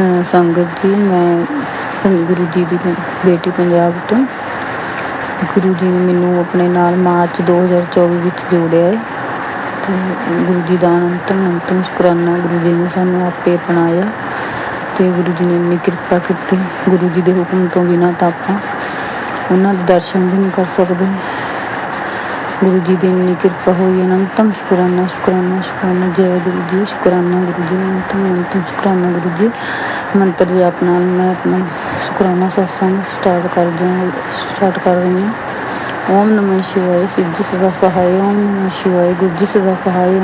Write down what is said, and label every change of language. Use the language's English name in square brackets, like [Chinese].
[Punjabi] संगत जी, मैं गुरु जी ਦੀ ਬੇਟੀ ਪੰਜਾਬ ਤੋਂ। ਗੁਰੂ ਜੀ ਨੇ ਮੈਨੂੰ ਆਪਣੇ ਨਾਲ ਮਾਰਚ 2024 ਵਿੱਚ ਜੋੜਿਆ ਹੈ, ਤੇ ਗੁਰੂ ਜੀ ਦਾ ਅਨੰਤਮ ਸ਼ੁਕਰਾਨਾ। ਗੁਰੂ ਜੀ ਨੇ ਸਾਨੂੰ ਆਪੇ ਅਪਣਾਇਆ, ਤੇ ਗੁਰੂ ਜੀ ਨੇ ਇੰਨੀ ਕਿਰਪਾ ਕੀਤੀ। ਗੁਰੂ ਜੀ ਦੇ ਹੁਕਮ ਤੋਂ ਬਿਨਾਂ ਤਾਂ ਆਪਾਂ ਉਹਨਾਂ ਦੇ ਦਰਸ਼ਨ ਵੀ ਨਹੀਂ ਕਰ ਸਕਦੇ। [Hindi] गुरु जी की इन्नी कृपा हुई। अनंतम शुक्राना शुक्राना शुक्राना। जय गुरु जी, शुक्राना गुरु जी, अनंतम शुक्राना गुरु जी। मंत्र जाप नाल मैं अपना शुक्राना सत्संग स्टार्ट कर रही हूँ। ओम नमः शिवाय, शिव जी सदा सहाय। ओम नमः शिवाय, गुरु जी सदा सहाय।